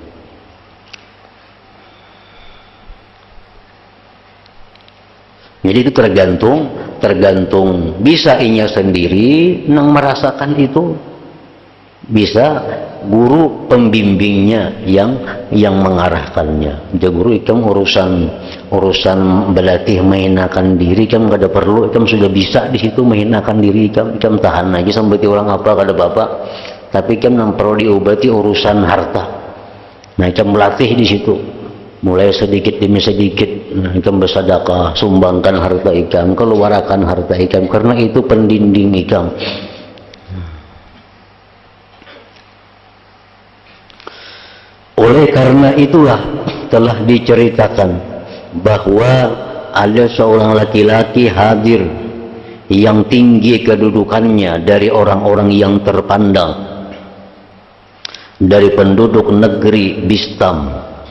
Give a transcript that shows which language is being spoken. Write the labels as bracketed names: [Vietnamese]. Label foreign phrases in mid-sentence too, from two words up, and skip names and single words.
[Banjar] Jadi itu tergantung bisa inya sendiri yang merasakan itu, bisa guru pembimbingnya yang mengarahkannya. Jadi guru ikam urusan berlatih menghinakan diri, ikam kada perlu, ikam sudah bisa di situ menghinakan diri, ikam tahan aja sampai orang apa kada bapak. Tapi ikam yang perlu diobati urusan harta. Nah, ikam melatih di situ. Mulai sedikit demi sedikit, nah, ikam bersedekah, sumbangkan harta ikam, keluarkan harta ikam, karena itu pendinding ikam. [Indonesian] Oleh karena itulah telah diceritakan bahwa ada seorang laki-laki hadir yang tinggi kedudukannya dari orang-orang yang terpandang dari penduduk negeri Bistam.